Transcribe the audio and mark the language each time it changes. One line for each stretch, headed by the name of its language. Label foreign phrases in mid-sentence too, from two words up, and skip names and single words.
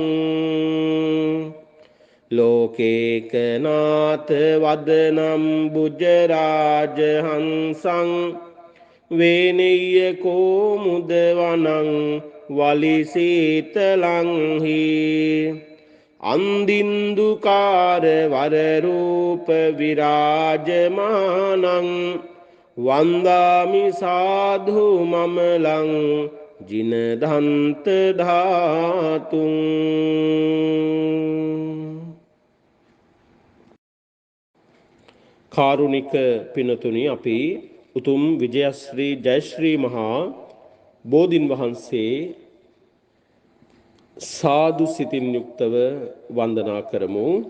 Pali: ලෝකේකනාථ වදනම් බුජරාජහංසං වේනෙය්‍ය කෝමුදවනං වලිසීතලංහි අන්දින්දුකාර වරරූප විරාජමානං වන්දාමි සාධු මමලං ජිනදන්ත ධාතුං.
Sinhala: කාරුණික පිනතුනි, අපි උතුම් විජයශ්‍රී ජයශ්‍රී මහා බෝධින් වහන්සේ සාදු සිතින් යුක්තව වන්දනා කරමු.